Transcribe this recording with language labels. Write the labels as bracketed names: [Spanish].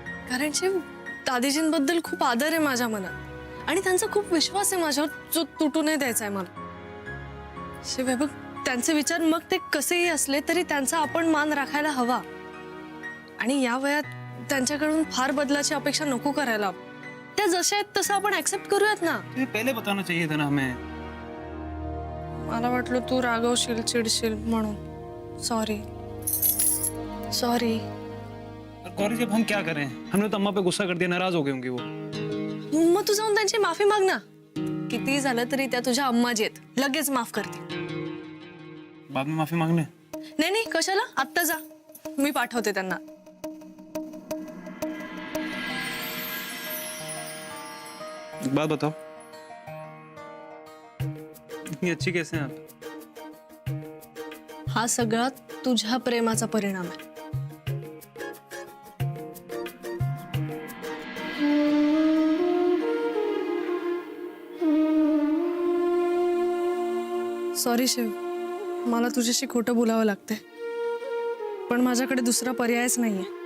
[Marathi] कारण शेफ, दादीजींबद्दल खूप आदर आहे माझ्या मनात आणि त्यांचा खूप विश्वास आहे माझ्यावर, जो तुटू नाही द्यायचा आहे मला. शेफ हे बघ, त्यांचे विचार मग ते कसेही असले तरी त्यांचा आपण मान राखायला हवा आणि या वयात त्यांच्याकडून फार बदलाची अपेक्षा नको करायला. त्या जशा आहेत तसं आपण ऍक्सेप्ट करूयात ना. [Hindi] ये पहले बताना चाहिए था ना हमें. [Marathi] मला वाटलं तू रागवशील, चिडशील म्हणून. सॉरी. [Hindi] गौरी जब हम क्या करें, हमने तो अम्मा पे गुस्सा कर दिया, नाराज हो गए होंगे वो. [Marathi] मग तू जाऊन त्यांची माफी माग ना. किती झालं तरी त्या तुझ्या अम्माजी आहेत, लगेच माफ करते. [Hindi] बाद में माफी मांगने. [Marathi] नाही कशाला, आत्ता जा, मी पाठवते त्यांना. [Hindi] एक बात बताओ, इतनी अच्छी कैसे हैं आप? [Marathi] हा सगळा तुझ्या प्रेमाचा परिणाम आहे. सॉरी शिव, मला तुझ्याशी खोटं बोलावं लागतंय, पण माझ्याकडे दुसरा पर्यायच नाहीये.